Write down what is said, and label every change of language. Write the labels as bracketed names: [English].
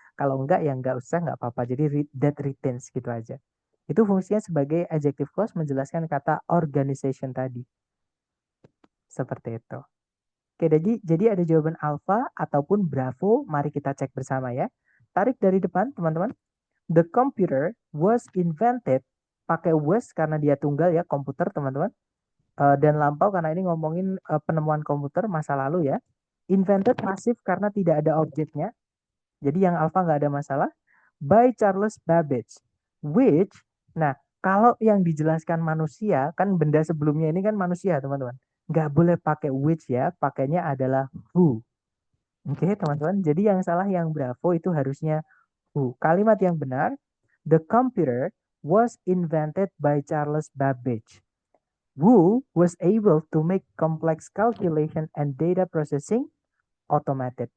[Indonesian] Kalau enggak ya enggak usah, enggak apa-apa. Jadi that retains gitu aja. Itu fungsinya sebagai adjective clause menjelaskan kata organization tadi. Seperti itu. Oke, jadi ada jawaban alpha ataupun bravo. Mari kita cek bersama ya. Tarik dari depan, teman-teman. [English] The computer was invented, [Indonesian] pakai was karena dia tunggal ya, komputer teman-teman. Dan lampau karena ini ngomongin penemuan komputer masa lalu ya. Invented pasif karena tidak ada objeknya. Jadi yang alpha nggak ada masalah. By Charles Babbage. Which, nah kalau yang dijelaskan manusia, kan benda sebelumnya ini kan manusia teman-teman. Nggak boleh pakai which ya, pakainya adalah who. Oke teman-teman, jadi yang salah yang bravo itu harusnya who. Kalimat yang benar, [English] the computer was invented by Charles Babbage, who was able to make complex calculation and data processing automated.